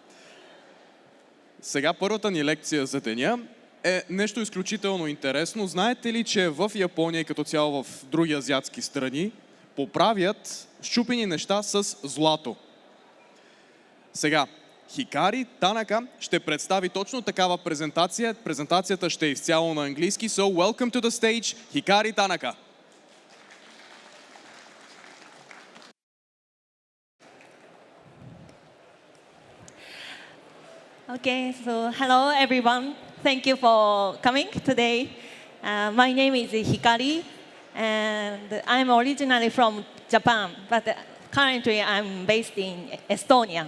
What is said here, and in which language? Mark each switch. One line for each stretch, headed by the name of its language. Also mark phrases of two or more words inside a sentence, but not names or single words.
Bulgarian: Сега първата ни лекция за деня е нещо изключително интересно. Знаете ли, че в Япония и като цяло в други азиатски страни поправят счупени неща с злато? Сега, Хикари Танака ще представи точно такава презентация. Презентацията ще е изцяло на английски.
English: So, welcome to the stage, Хикари Танака. Okay, so hello everyone. Thank you for coming today. My name is Hikari, and I'm originally from Japan, but currently I'm based in Estonia.